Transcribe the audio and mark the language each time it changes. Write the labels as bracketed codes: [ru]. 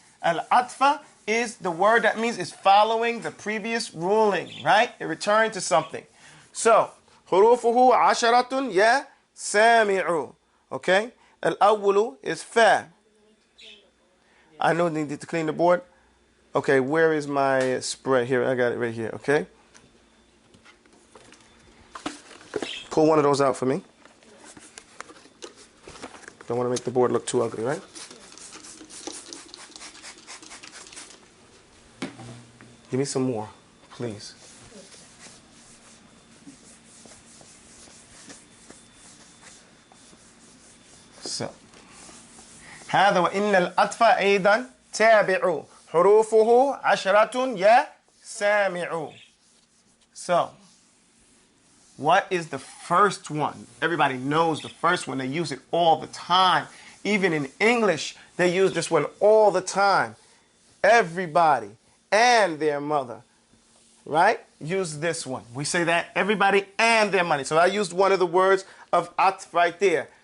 [en] Al-Atf is the word that means it's following the previous ruling, right? It returned to something. [ar] So, حروفه عشرة يا سامع. [en] Okay? Al-awwalu is fa. I know they need to clean the board. Okay, where is my spread? Here, I got it right here, okay? Pull one of those out for me. Don't want to make the board look too ugly, right? Give me some more, please. [ar] So, هذا وإن الأطف أيضا تابع حروفه عشرة يا سامع. [en] So, what is the first one? Everybody knows the first one. They use it all the time. Even in English, they use this one all the time. Everybody and their mother, right? Use this one. We say that everybody and their money. So I used one of the words of atf right there.